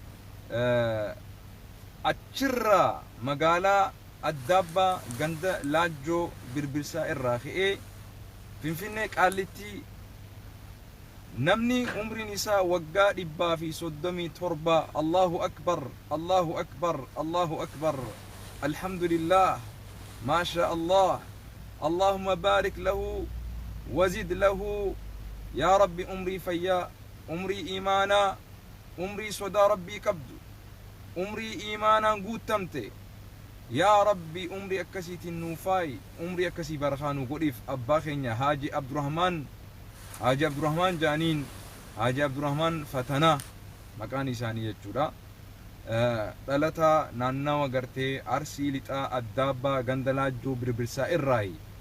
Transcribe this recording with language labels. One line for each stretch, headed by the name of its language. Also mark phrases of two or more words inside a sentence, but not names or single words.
Oromo: achirraa magaalaa Addaabbaa ganda Laajjoo birbirsaa irraa ka'ee Finfinnee Qaallitti namni umriin isaa waggaa 137
Arabic: الله أكبر الله أكبر الله أكبر الحمد لله ما شاء الله اللهم بارك له وزد له يا ربي
Oromo: umri fayya umri imana umri soda rabbi qabdu umri imana guutamte
Arabic: يا ربي
Oromo: umri akkasiitin nuufai umri akkasii barakaanu godhif abbaa keenya Haaji Abdurrahman Haji Abdurrahman Jaaniin Haji Abdurrahman Fatanaa maqaan isaanii jechuudha dhalataa naannawa gartee arsii lixaa Addaabbaa ganda Laajjoo birbirsaa irraayi